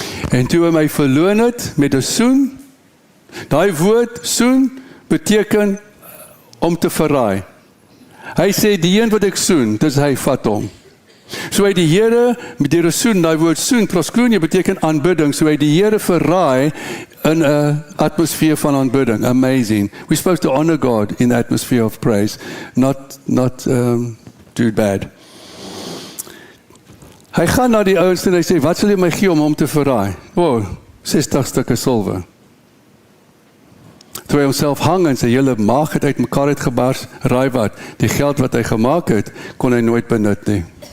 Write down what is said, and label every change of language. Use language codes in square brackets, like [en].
[af] En toe hy my verloon het met 'n soen, daai woord soen beteken om te verraai. Hy sê die een wat ek soen, dis hy vat hom. So hy die Here met die soen, daai woord soen, proskoonie beteken aanbidding, so hy die Here verraai in 'n atmosfeer van aanbidding. [en] Amazing. We're supposed to honor God in the atmosphere of praise, not do bad. [af] Hy gaan na die ouens en hy sê, wat sal jy my gee om hom te verraai? 60 stukke silwer. Toe hy homself hang en sy hele maag het uit mekaar uitgebars, raai wat, die geld wat hy gemaak het, kon hy nooit benut nie.